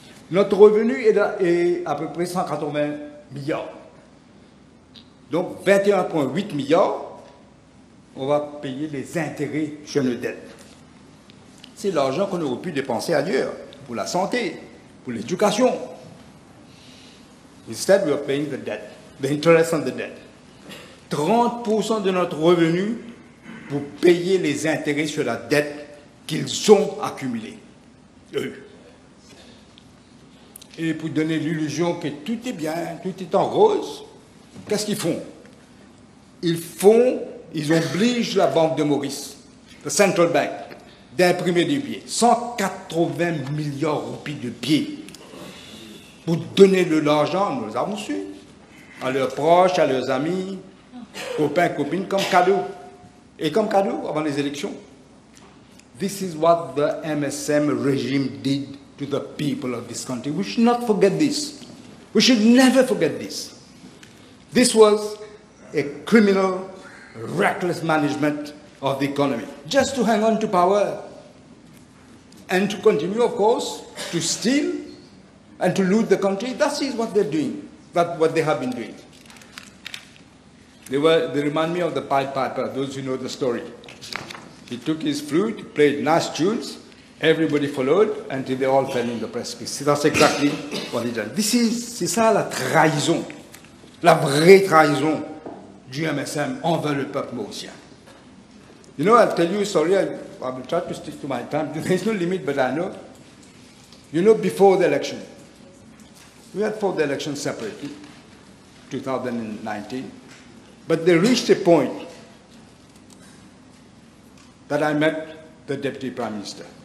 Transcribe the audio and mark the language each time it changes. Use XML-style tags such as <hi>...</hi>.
<fr>Notre revenu est à peu près 180 milliards. Donc, 21,8 milliards, on va payer les intérêts sur nos dettes. C'est l'argent qu'on aurait pu dépenser ailleurs, pour la santé, pour l'éducation.</fr> <en>Instead, we are paying the debt, the interest on the debt.</en> <fr>30% de notre revenu pour payer les intérêts sur la dette qu'ils ont accumulée, eux. Et pour donner l'illusion que tout est bien, tout est en rose, qu'est-ce qu'ils font? Ils obligent la Banque de Maurice,</fr> <en>the Central Bank,</en> <fr>d'imprimer des billets, 180 milliards de roupies de billets, pour donner de l'argent, nous avons su, à leurs proches, à leurs amis, copains, copines, comme cadeau. Et comme cadeau avant les élections.</fr> <en>This is what the MSM regime did to the people of this country. We should not forget this. We should never forget this. This was a criminal, reckless management of the economy, just to hang on to power and to continue, of course, to steal and to loot the country. That is what they're doing, that's what they have been doing. They remind me of the Pied Piper, those who know the story. He took his flute, played nice tunes, everybody followed until they all fell in the precipice. That's exactly what he did.</en> <fr>C'est ça la trahison, la vraie trahison du MSM envers le peuple mauricien.</fr> <en>You know, I'll tell you a story, I will try to stick to my time. There's no limit, but I know. You know, before the election, we had fought the election separately, 2019. But they reached a point that I met the Deputy Prime Minister.</en>